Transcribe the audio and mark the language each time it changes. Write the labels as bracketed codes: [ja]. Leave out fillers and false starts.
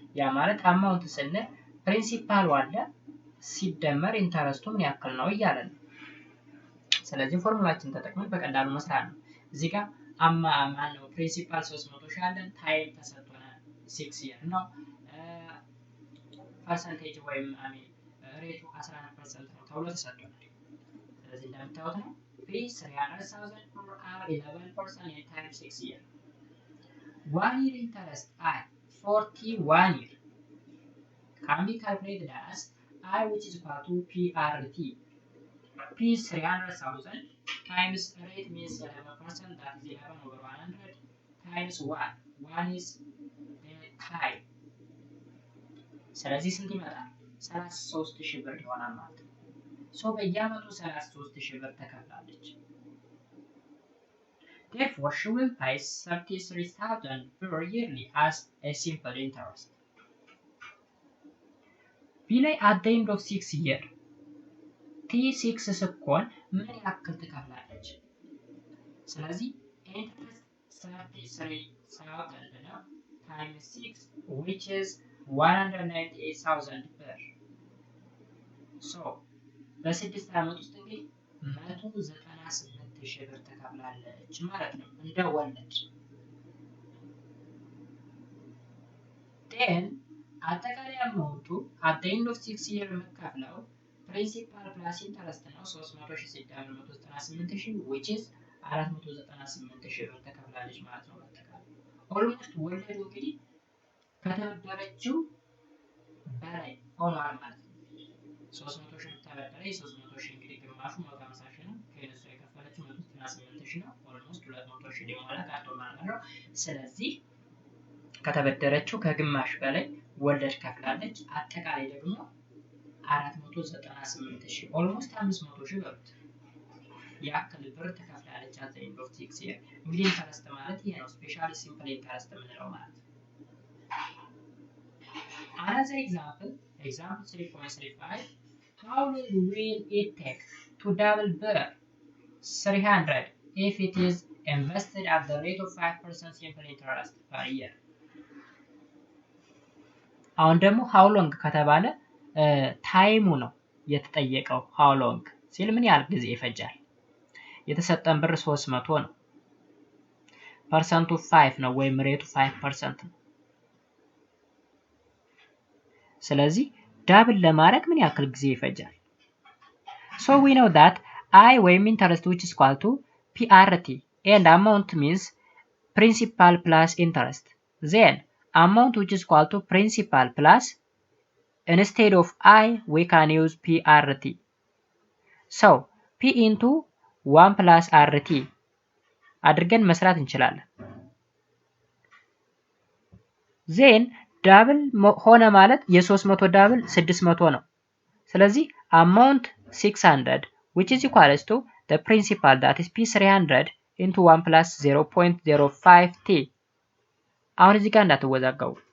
[am] ያ ማለት አማውንት ስንል ፕሪንሲፓል አለ ሲደመር ኢንተረስቱ ምን ያክል ነው እያለ ነው። ስለዚህ ፎርሙላችን ተጠቅመን በቀላሉ መስራት ነው። እዚህ ጋር ማነው ፕሪንሲፓል 300 ሺህ አለን ታይም ተሰጥቶናል 6 year ነው። ፐርሰንቴጅ ወይም ሬቱ 11% ነው ተብሎ ተሰጥቶናል። ስለዚህ እንደምታዩት ነው [en] P 300,000 for 11% in time 6 year. 1 year interest I 41 year can be calculated as I which is equal to PRT. P is 300,000 times rate means 11% that is 11 over 100 times 1. 1 is the time. [am] ስለዚህ ስንት ይመጣል? 33,000 ብር ይሆናል ማለት ነው። በየአመቱ 33,000 ብር ተከፍላለች። [en] Therefore, she will pay 33,000 per yearly as a simple interest. [am] B ላይ [en] at the end of 6 year [am] T6 ስትሆን ምን ያክል ትከፍላለች? ስለዚህ interest 33,000 ነው times 6 [en] which is 198,000 [am] ብር። በ6 አመት ውስጥ እንግዲህ 198,000 ብር ተከፍላለች ማለት ነው እንደ ወለድ። then አጠቃላይ አማውንቱ [en] at the end of 6 year [am] የምትከፍለው ፕሪንሲፓል ፕላስ ኢንተረስት ነው 300,000 ሲደመር 198,000 [en] which is 498,000 [am] ብር ተከፍላለች ማለት ነው። በአጠቃላይ ኦልሞስት ወለዱ እንግዲህ ከተበደረችው በላይ ሆኗል ማለት ነው። 300,000 ተበደረ 300,000 እንግዲህ ግማሹ 150,000 ነው። ከእነሱ የከፈለችው 198,000 ነው። ኦልሞስት 200,000 ሊሞላ ቀርቷል ማለት ነው። ስለዚህ ከተበደረችው ከግማሽ በላይ ወለድ ከፍላለች። አጠቃላይ ደግሞ 498,000 ኦልሞስት 500,000 በሉት ያክል ብር ተከፍላለች [en] at the end of 6 years። [am] እንግዲህ ኢንተረስት ማለት ይሄ ነው፣ ስፔሻሊ ሲምፕል ኢንተረስት የምንለው ማለት ነው። [en] Another example 3.35 how long will it take to double BER 300 if it is invested at the rate of 5% simple interest per year? [am] አሁን ደግሞ [en] how long [am] ከተባለ ታይሙ ነው የተጠየቀው። how long ሲል ምን ያህል ጊዜ ይፈጃል? የተሰጠን ብር 300 ነው። ፐርሰንቱ 5 ነው ወይም ሬቱ 5% ነው። ስለዚህ ዳብል ለማድረግ ምን ያክል ጊዜ ይፈጃል? [en] So we know that I ወይም interest which is equal to PRT and amount means principal plus interest. Then amount which is equal to principal plus, instead of I we can use PRT. So P into 1 plus RT [am] አድርገን መስራት እንችላለን። [en] Then [am] ዳብል ሆነ ማለት የ300 ዳብል 600 ነው። ስለዚህ [en] amount 600 which is equals to the principal that is P300 into 1 plus 0.05t። [am] አሁን እዚህ ጋር እንዳትወዛገቡ